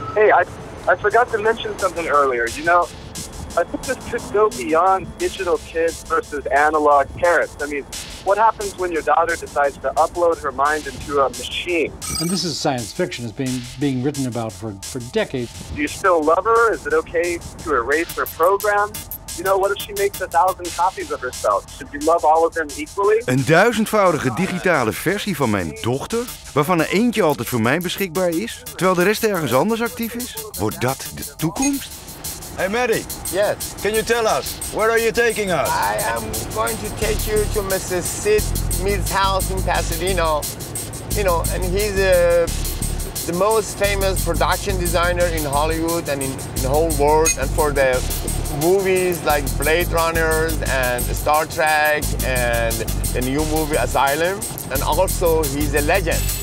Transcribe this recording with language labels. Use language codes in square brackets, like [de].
[en] Hey, I forgot to mention something earlier. You know, I think this could go beyond digital kids versus analog parents. I mean, what happens when your daughter decides to upload her mind into a machine? And this is science fiction. It's being written about for decades. Do you still love her? Is it okay to erase her program? You know, what if she makes 1,000 copies of herself? Should you love all of them equally? [nl] Een 1000-voudige digitale versie van mijn dochter, waarvan er eentje altijd voor mij beschikbaar is, terwijl de rest ergens anders actief is? Wordt dat de toekomst? Hey Maddie. [en] Yes. Can you tell us, where are you taking us? I am going to take you to Mrs. Sid Smith's house in Pasadena. you know, and he's the most famous production designer in Hollywood and in the whole world, and for the movies like Blade Runners and Star Trek and the new movie Asylum, and also he's a legend.